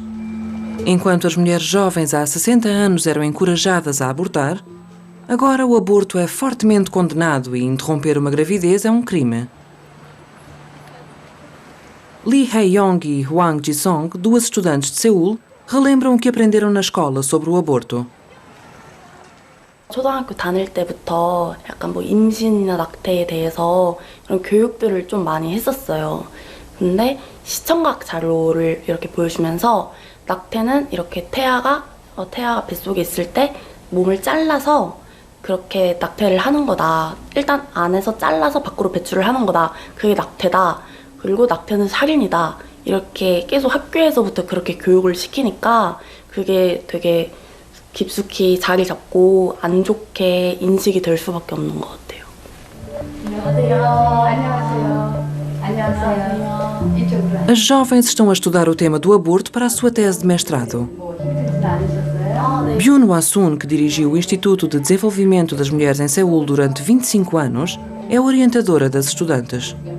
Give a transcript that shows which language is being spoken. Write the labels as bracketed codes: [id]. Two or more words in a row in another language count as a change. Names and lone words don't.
[pt] Enquanto as mulheres jovens há 60 anos eram encorajadas a abortar, agora o aborto é fortemente condenado e interromper uma gravidez é um crime. Lee Hae-yong e Hwang Ji-song, 2 estudantes de Seul, relembram o que aprenderam na escola sobre o aborto. [ko] 초등학교 다닐 때부터 약간 뭐 임신이나 낙태에 대해서 이런 교육들을 좀 많이 했었어요. 근데 시청각 자료를 이렇게 보여주면서 낙태는 이렇게 태아가 태아가 뱃속에 있을 때 몸을 잘라서 그렇게 낙태를 하는 거다. 일단 안에서 잘라서 밖으로 배출을 하는 거다. 그게 낙태다. 그리고 낙태는 살인이다. 이렇게 계속 학교에서부터 그렇게 교육을 시키니까 그게 되게 깊숙이 자리 잡고 안 좋게 인식이 될 수밖에 없는 것 같아요. [pt] As jovens estão a estudar o tema do aborto para a sua tese de mestrado. Byun Hwa-sun, que dirigiu o Instituto de Desenvolvimento das Mulheres em Seul durante 25 anos, é orientadora das estudantes.